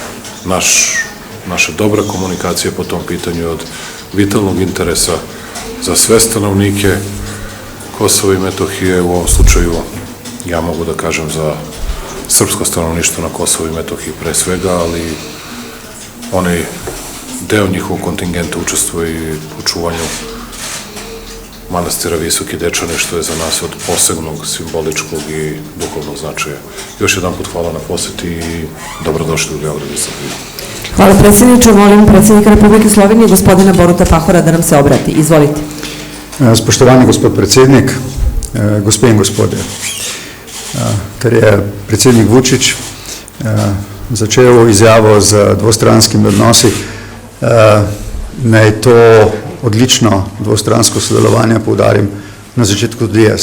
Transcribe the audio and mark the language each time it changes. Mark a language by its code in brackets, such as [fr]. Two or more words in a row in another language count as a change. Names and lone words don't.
[sr] naša dobra komunikacija po tom pitanju je od vitalnog interesa za sve stanovnike Kosova i Metohije, u ovom slučaju ja mogu da kažem za srpsko stanovništvo na Kosovu i Metohiji pre svega, ali onaj deo njihovog kontingenta učestvuje i u čuvanju manastira Visoki Dečani, što je za nas od posebnog, simboličkog i duhovnog značaja. Još jedan put hvala na poseti i dobrodošli u Beograd i Srbiju. Hvala predsjedniče, molim predsjednika Republike Slovenije, gospodina Boruta Pahora, da nam se obrati. Izvolite. [sl] Spoštovani gospod predsednik, gospe in gospodje, ker je predsednik Vučić začel izjavo z dvostranskimi odnosi, naj to odlično dvostransko sodelovanje poudarim na začetku tudi jaz.